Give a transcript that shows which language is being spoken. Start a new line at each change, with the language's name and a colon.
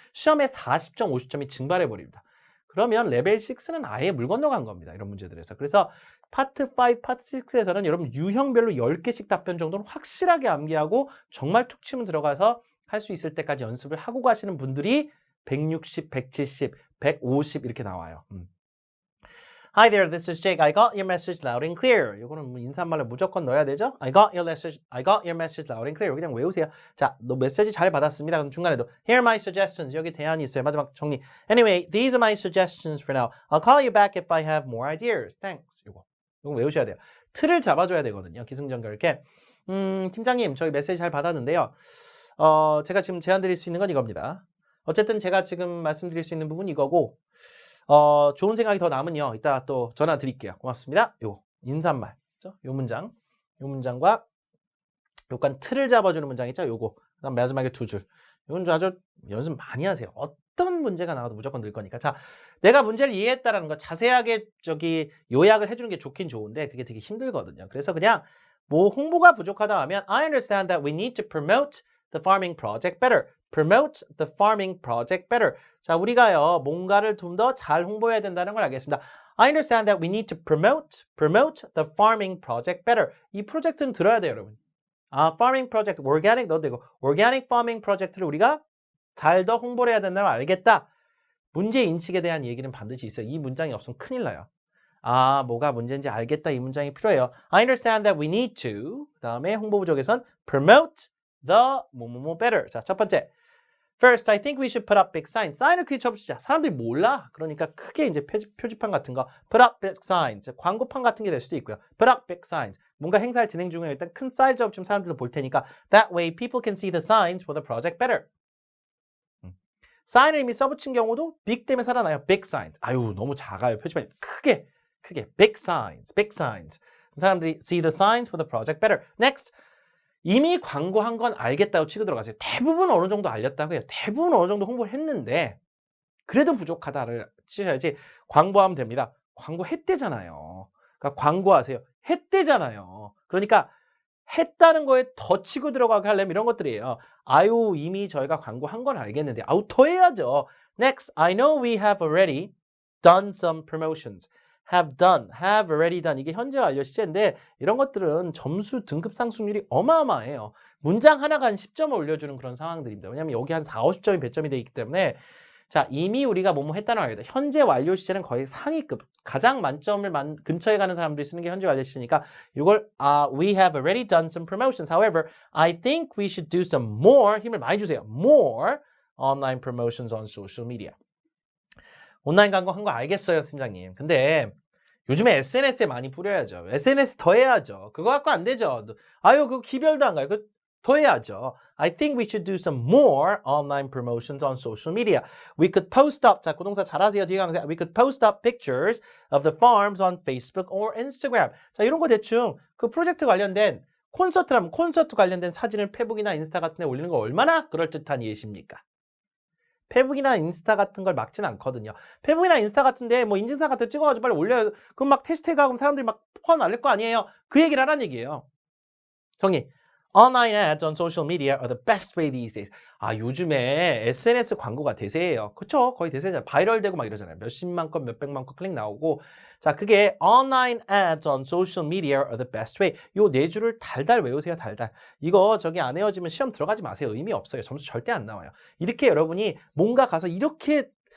Korean: 시험에 40점, 50점이 증발해 버립니다. 그러면 레벨 6는 아예 물 건너간 겁니다. 이런 문제들에서. 그래서 파트 5, 파트 6에서는 여러분 유형별로 10개씩 답변 정도는 확실하게 암기하고 정말 툭 치면 들어가서 할 수 있을 때까지 연습을 하고 가시는 분들이 160, 170, 150 이렇게 나와요.
English: Hi there, this is Jake. I got your message loud and clear.
Korean: 이거는 뭐 인사말로 무조건 넣어야 되죠?
English: I got your message loud and clear.
Korean: 그냥 외우세요. 자, 너 메시지 잘 받았습니다. 그럼 중간에도
English: Here are my suggestions.
Korean: 여기 대안이 있어요. 마지막 정리.
English: Anyway, these are my suggestions for now. I'll call you back if I have more ideas. Thanks.
Korean: 이거 외우셔야 돼요. 틀을 잡아줘야 되거든요. 기승전결 이렇게. 팀장님, 저희 메시지 잘 받았는데요. 제가 지금 제안 드릴 수 있는 건 이겁니다. 어쨌든 제가 지금 말씀드릴 수 있는 부분은 이거고, 좋은 생각이 더 남으면요. 이따 또 전화 드릴게요. 고맙습니다. 요 인사말, 요 문장과 요간 틀을 잡아주는 문장 있죠? 요거. 그다음 마지막에 두 줄. 이건 아주 연습 많이 하세요. 어떤 문제가 나와도 무조건 늘 거니까. 자, 내가 문제를 이해했다라는 거 자세하게 요약을 해주는 게 좋긴 좋은데 그게 되게 힘들거든요. 그래서 그냥 뭐 홍보가 부족하다 하면
English: I understand that we need to promote the farming project better. Promote the farming project better.
Korean: 자, 우리가요 뭔가를 좀 더 잘 홍보해야 된다는 걸 알겠습니다.
English: I understand that we need to promote the farming project better.
Korean: 이 프로젝트는 들어야 돼요, 여러분. farming project, organic 넣어도 되고 organic farming project를 우리가 잘 더 홍보를 해야 된다는 걸 알겠다. 문제 인식에 대한 얘기는 반드시 있어요. 이 문장이 없으면 큰일 나요. 뭐가 문제인지 알겠다. 이 문장이 필요해요.
English: I understand that we need to.
Korean: 그 다음에 홍보 부족에선 promote the 뭐뭐뭐 better. 자, 첫 번째.
English: First, I think we should put up big signs.
Korean: 사인을 크게 쳐보시자. 사람들이 몰라. 그러니까 크게 이제 표지판 같은 거
English: put up big signs.
Korean: 광고판 같은 게 될 수도 있고요.
English: Put up big signs.
Korean: 뭔가 행사를 진행 중에 일단 큰 사이즈 업 좀 사람들도 볼 테니까
English: that way people can see the signs for the project better.
Korean: 사인을 이미 써붙인 경우도 big 때문에 살아나요.
English: big signs.
Korean: 아유, 너무 작아요. 표지판이 크게
English: big signs.
Korean: 사람들이
English: see the signs for the project better. Next.
Korean: 이미 광고한 건 알겠다고 치고 들어가세요. 대부분 어느 정도 알렸다고 해요. 대부분 어느 정도 홍보를 했는데 그래도 부족하다를 치셔야지 광고하면 됩니다. 광고했대잖아요. 그러니까 광고하세요. 했대잖아요. 그러니까 했다는 거에 더 치고 들어가게 하려면 이런 것들이에요. 아유, 이미 저희가 광고한 건 알겠는데 더 해야죠.
English: Next, I know we have already done some promotions. have already done.
Korean: 이게 현재 완료 시제인데 이런 것들은 점수 등급 상승률이 어마어마해요. 문장 하나가 한 10점을 올려주는 그런 상황들입니다. 왜냐하면 여기 한 4, 50점이 배점이 되어 있기 때문에 자, 이미 우리가 뭐뭐 했다는 걸 알겠다. 현재 완료 시제는 거의 상위급. 가장 만점을 근처에 가는 사람들이 쓰는 게 현재 완료 시제니까 이걸
English: we have already done some promotions. However, I think we should do some more.
Korean: 힘을 많이 주세요.
English: More online promotions on social media.
Korean: 온라인 광고 한 거 알겠어요, 팀장님. 근데 요즘에 SNS에 많이 뿌려야죠. SNS 더 해야죠. 그거 갖고 안 되죠. 아유, 그거 기별도 안 가요. 그 더 해야죠.
English: I think we should do some more online promotions on social media. We could post up, 자,
Korean: 고동사 잘하세요. 뒤에 강세.
English: We could post up pictures of the farms on Facebook or Instagram.
Korean: 자, 이런 거 대충 그 프로젝트 관련된 콘서트라면 콘서트 관련된 사진을 페북이나 인스타 같은 데 올리는 거 얼마나 그럴듯한 예시입니까? 페북이나 인스타 같은 걸 막진 않거든요. 페북이나 인스타 같은데 뭐 인증사 같은 거 찍어가지고 빨리 올려요. 그럼 막 테스트해가고 사람들이 막 퍼 날릴 거 아니에요. 그 얘기를 하라는 얘기예요. 정리.
English: Online ads on social media are the best way these days.
Korean: 요즘에 SNS 광고가 대세예요. 그쵸? 거의 대세잖아요. 바이럴 되고 막 이러잖아요. 몇십만 건, 몇백만 건 클릭 나오고. 자, 그게
English: online ads on social media are the best way.
Korean: 요 네 줄을 달달 외우세요, 달달. 이거 저기 안 외워지면 시험 들어가지 마세요. 의미 없어요. 점수 절대 안 나와요. 이렇게 여러분이 뭔가 가서 이렇게